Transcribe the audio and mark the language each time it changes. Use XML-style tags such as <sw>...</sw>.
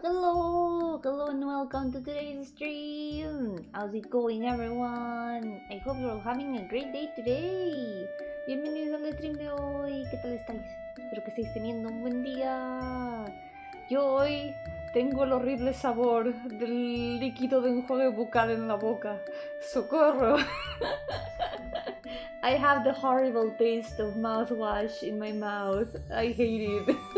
<en>Hello and welcome to today's stream. How's it going, everyone? I hope you're all having a great day today.</en> <es>Bienvenidos al stream de hoy. ¿Qué tal estáis? Espero que estéis teniendo un buen día. Yo hoy tengo el horrible sabor del líquido de enjuague bucal en la boca. ¡Socorro!</es> <en>I have the horrible taste of mouthwash in my mouth. I hate it.</en>